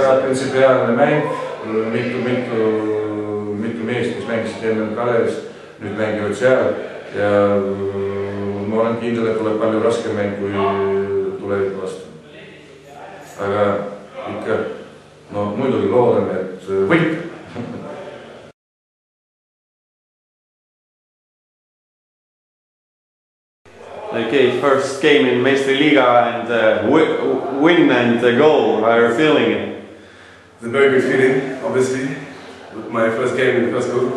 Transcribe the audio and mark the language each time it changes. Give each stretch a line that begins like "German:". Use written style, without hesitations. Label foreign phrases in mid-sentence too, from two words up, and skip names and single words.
Estonian: Väga printsipiaalne mäng, mitu meest, kes mängisid enne Kalevist, nüüd mängivad seal ja ma olen kindel, et tuleb palju raskem mäng kui tuleviku vastu. Aga ikka, muidugi loodame, et võit.
English: Okay, first game in Meistriliiga and win and goal. How are you feeling? It's a very good feeling, obviously. My first game in the first goal.